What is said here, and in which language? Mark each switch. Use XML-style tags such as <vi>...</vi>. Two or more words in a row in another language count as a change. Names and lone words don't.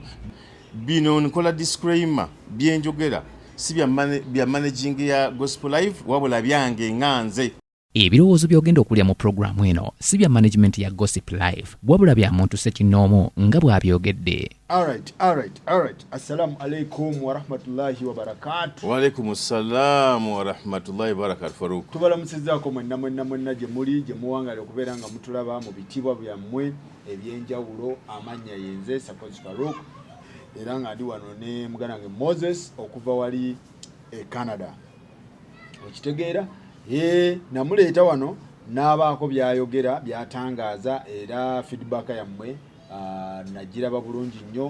<lg>Bino nkola disclaimer byenjogera si bya managing ya Gospel Life wabula byange nganze. Ebirowoozo by'ogenda okulya mu programu eno si bya management ya Gossip Live wabula bya muntu ssekinnoomu nga bw'abyogedde. Alright.</lg> <ar>السلام عليكم ورحمة الله وبركاته. وعليكم السلام ورحمة الله وبركاته.</ar> <lg>Faruku tubalamusizaako mwenna gye muli gye muwangaala okubeera nga mutulaba mu bitibwa byammwe ebyenjawulo. Amannya yenze Sakozi Faruku era nga ndi wano ne muganda wange Moses okuva wali e Canada. Okitegeera namuleeta wano n'abaako byayogera byatangaaza era feedback yammwe nagiraba bulungi nnyo.</lg>